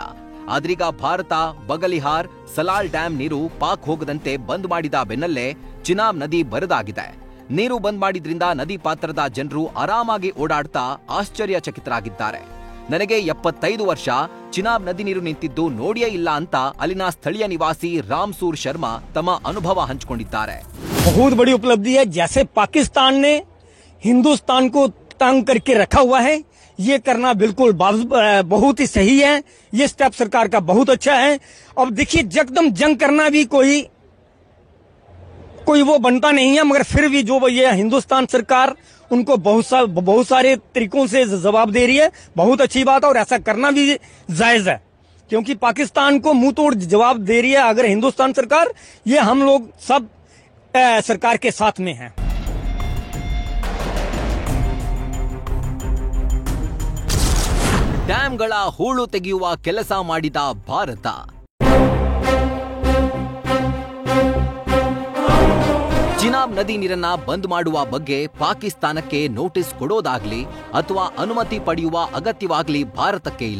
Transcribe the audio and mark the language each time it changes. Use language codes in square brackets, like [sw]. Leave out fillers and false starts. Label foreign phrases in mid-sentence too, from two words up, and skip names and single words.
[kn] ಆದ್ರೀಗ ಭಾರತ ಬಗಲಿಹಾರ್, ಸಲಾಲ್ ಡ್ಯಾಂ ನೀರು ಪಾಕ್ ಹೋಗದಂತೆ ಬಂದ್ ಮಾಡಿದ ಬೆನ್ನಲ್ಲೇ ಚಿನಾಬ್ ನದಿ ಬರಿದಾಗಿದೆ. ನೀರು ಬಂದ್ ಮಾಡಿದ್ರಿಂದ ನದಿ ಪಾತ್ರದ ಜನರು ಆರಾಮಾಗಿ ಓಡಾಡ್ತಾ ಆಶ್ಚರ್ಯಚಕಿತರಾಗಿದ್ದಾರೆ. ನನಗೆ 75 ವರ್ಷ ಚಿನಾಬ್ ನದಿ ನೀರು ನಿಂತಿದ್ದು ನೋಡಿಯೇ ಇಲ್ಲ ಅಂತ ಅಲ್ಲಿನ ಸ್ಥಳೀಯ ನಿವಾಸಿ ರಾಮಸೂರ್ ಶರ್ಮಾ ತಮ್ಮ ಅನುಭವ ಹಂಚಿಕೊಂಡಿದ್ದಾರೆ. [hi] बहुत बड़ी उपलब्धि है. जैसे पाकिस्तान ने हिंदुस्तान को तंग करके रखा हुआ है, ये करना बिल्कुल बहुत ही सही है. ये स्टेप सरकार का बहुत अच्छा है. अब देखिए, जगदम जंग करना भी कोई वो बनता नहीं है, मगर फिर भी जो ये हिंदुस्तान सरकार उनको बहुत सारे तरीकों से जवाब दे रही है. बहुत अच्छी बात है और ऐसा करना भी जायज है, क्योंकि पाकिस्तान को मुंह तोड़ जवाब दे रही है अगर हिंदुस्तान सरकार. ये हम लोग सब सरकार के साथ में हैं. [kn] ಡ್ಯಾಂಗಳ ಹೂಳು ತೆಗೆಯುವ ಕೆಲಸ ಮಾಡಿದ ಭಾರತ. ಚಿನಾಬ್ ನದಿ ನೀರನ್ನ ಬಂದ್ ಮಾಡುವ ಬಗ್ಗೆ ಪಾಕಿಸ್ತಾನಕ್ಕೆ ನೋಟಿಸ್ ಕೊಡೋದಾಗ್ಲಿ ಅಥವಾ ಅನುಮತಿ ಪಡೆಯುವ ಅಗತ್ಯವಾಗ್ಲಿ ಭಾರತಕ್ಕೆ ಇಲ್ಲ.